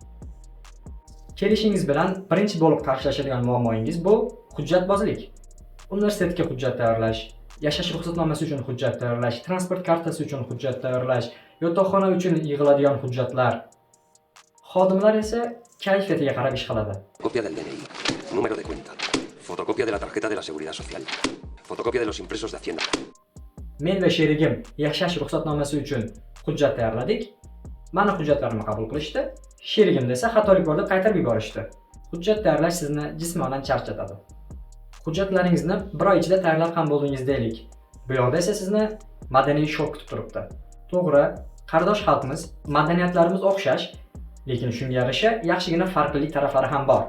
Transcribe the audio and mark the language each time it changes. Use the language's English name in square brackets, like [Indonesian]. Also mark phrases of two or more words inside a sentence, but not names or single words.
[Uzbek] Kelishingiz bilan birinchi bo'lib qarshilashadigan muammoingiz bu hujjatbozlik. Universitetga hujjat tayyorlash, yashash ruxsatnomasi uchun hujjat tayyorlash, transport kartasi uchun hujjat tayyorlash, yotoqxona uchun yig'iladigan hujjatlar. Xodimlar esa kayfiyatiga qarab ish qiladi. [Spanish] Copia del DNI, número de cuenta, fotocopia de la tarjeta de la seguridad social, fotocopia de los impresos de Hacienda. [Uzbek] Men va sherigim yashash ruxsatnomasi uchun hujjat tayyorladik. Mani hujjatlarimni qabul qilishdi. Sherigimda esa xatolik bor deb qaytarib yuborishdi. Hujjat tayyorlash sizni jismonan charchatadi. Hujjatlaringizni bir oy ichida tayyorlab ham bo'ldingiz deylik. Bu yoqda esa sizni madaniy shok kutib turibdi. To'g'ri, qardosh xalqimiz, madaniyatlarimiz o'xshash, lekin shunga yarasha yaxshigina farqli taraflari ham bor.